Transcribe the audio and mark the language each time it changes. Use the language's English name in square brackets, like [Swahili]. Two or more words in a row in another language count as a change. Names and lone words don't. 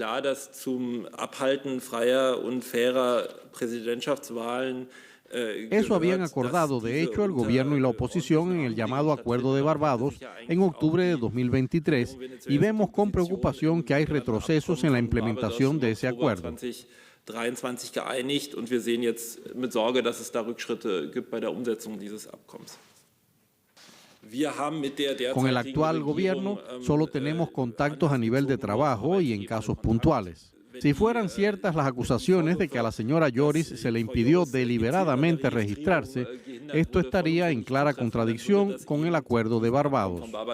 [Spanish] Eso habían acordado, de hecho, el gobierno y la oposición en el llamado Acuerdo de Barbados en octubre de 2023 y vemos con preocupación que hay retrocesos en la implementación de ese acuerdo. [German] 23 geeinigt und wir sehen jetzt mit Sorge, dass es da Rückschritte gibt bei der Umsetzung dieses Abkommens. [Spanish] Con el actual gobierno solo tenemos contactos a nivel de trabajo y en casos puntuales. Si fueran ciertas las acusaciones de que a la señora Lloris se le impidió deliberadamente registrarse, esto estaría en clara contradicción con el Acuerdo de Barbados.